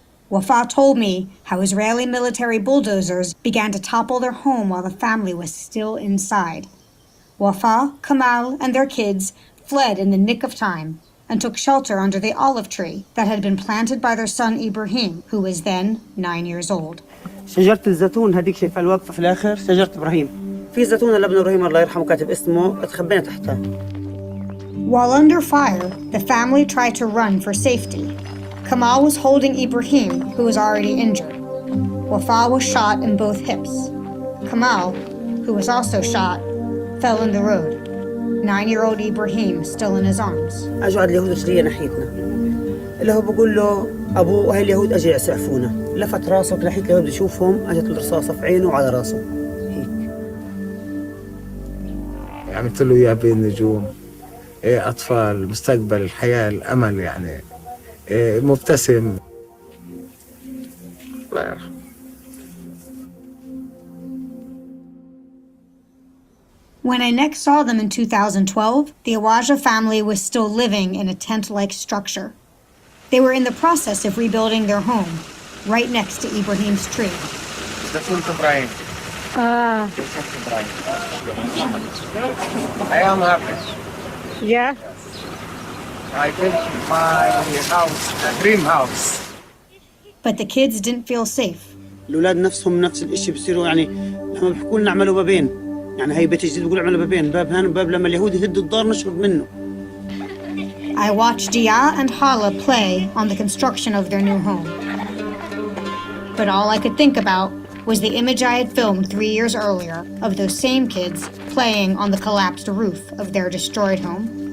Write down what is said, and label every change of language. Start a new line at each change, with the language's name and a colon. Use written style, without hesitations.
English: Wafa told me how Israeli military bulldozers began to topple their home while the family was still inside. Wafa, Kamal, and their kids fled in the nick of time and took shelter under the olive tree that had been planted by their son Ibrahim, who was then 9 years old.
Arabic: شجرة الزيتون هذيك شايفها الواقفة في الآخر شجرة إبراهيم. في زيتونة لابن إبراهيم الله يرحمه كاتب اسمه اتخبينا تحتها.
English: While under fire, the family tried to run for safety. Kamal was holding Ibrahim, who was already injured. Wafa was shot in both hips. Kamal, who was also shot, fell in the road. 9-year-old Ibrahim still in his arms.
Arabic: أجوا على اليهود جرية ناحيتنا. اللي هو بقول له أبوه هاي اليهود أجي يسعفونا. لفت راسه ناحية اليهود بيشوفهم أجت الرصاصة في عينه وعلى راسه. هيك. عملت له إياه بالنجوم. أطفال، مستقبل، الحياة، الأمل يعني. مبتسم. الله يرحمه.
English: When I next saw them in 2012, the Awaja family was still living in a tent-like structure. They were in the process of rebuilding their home, right next to Ibrahim's tree. I am happy. Yeah? I built my house, a dream house. But the kids didn't feel safe.
Arabic: الأولاد نفسهم نفس الإشي بصيروا يعني لما بيحكوا لنا اعملوا بابين. يعني هي بيت جديد بيقولوا اعملوا بابين، باب هان وباب لما اليهود يهدوا الدار نشرب منه.
English: I watched Dia and Hala play on the construction of their new home. But all I could think about was the image I had filmed 3 years earlier of those same kids playing on the collapsed roof of their destroyed home.